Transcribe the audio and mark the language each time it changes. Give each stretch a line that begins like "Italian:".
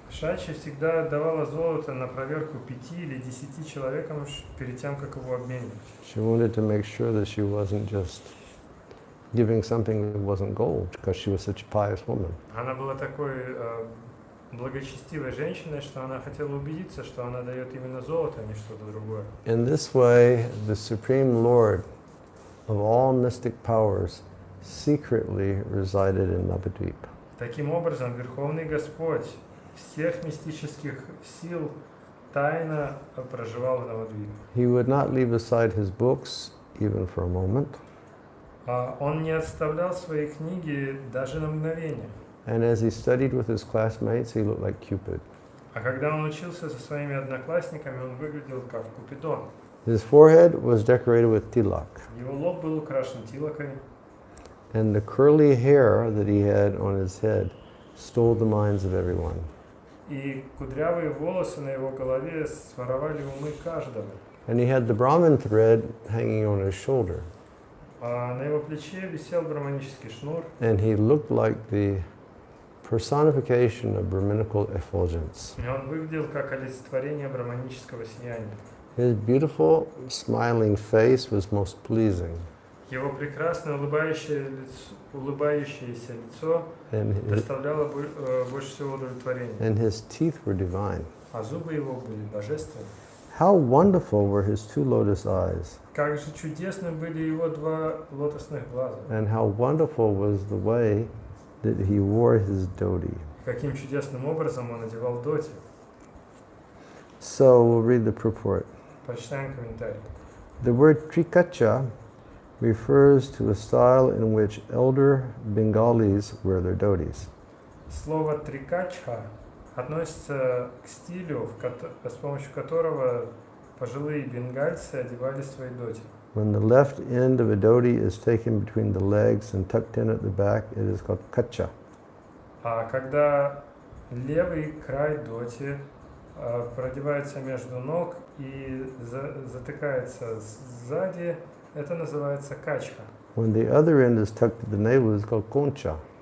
Russian: Шачи всегда отдавала золото на проверку 5 или 10 человекам перед тем, как его обменивать.
English: She wanted to make sure that she wasn't just giving something that wasn't gold, because she was such a pious woman.
Russian: Она была такой благочестивой женщиной, что она хотела убедиться, что она дает именно золото, а не что-то другое.
English: In this way, the Supreme Lord of all mystic powers secretly resided in Navadvip.
Russian: Таким образом, Верховный Господь всех мистических сил тайно проживал в Навадвипе.
English: He would not leave aside his books even for a moment.
Russian: Он не оставлял свои книги даже на мгновение.
English: And as he studied with his classmates, he looked like Cupid.
Russian: А когда он учился со своими одноклассниками, он выглядел как Купидон.
English: His forehead was decorated with tilak.
Russian: Его лоб был украшен тилакой.
English: And the curly hair that he had on his head stole the minds of everyone.
Russian: И кудрявые волосы на его голове своровали умы каждого.
English: And he had the Brahmin thread hanging on his shoulder.
Russian: А на его плече висел браманический шнур.
English: And he looked like the personification of Brahminical effulgence.
Russian: И он выглядел как олицетворение браманического сияния.
English: His beautiful, smiling face was most pleasing.
Russian: Его прекрасное улыбающееся лицо доставляло больше всего удовлетворения.
English: And his teeth were divine.
Russian: А зубы его были божественны.
English: How wonderful were his 2 lotus eyes.
Russian: Как же чудесны были его 2 лотосных глаза.
English: And how wonderful was the way that he wore his dhoti.
Russian: Каким чудесным образом он одевал доти.
English: So we'll read the purport.
Russian: Прочитаем комментарий.
English: The word trikacha refers to a style in which elder Bengalis wear their dhotis.
Russian: Слово трикачха относится к стилю, с помощью которого пожилые бенгальцы одевали свои доти.
English: When the left end of a dhoti is taken between the legs and tucked in at the back, it is called kacha.
Russian: А когда левый край доти продевается между ног и затыкается сзади, это называется качка.
English: When the other end is tucked to the navel, it's called concha.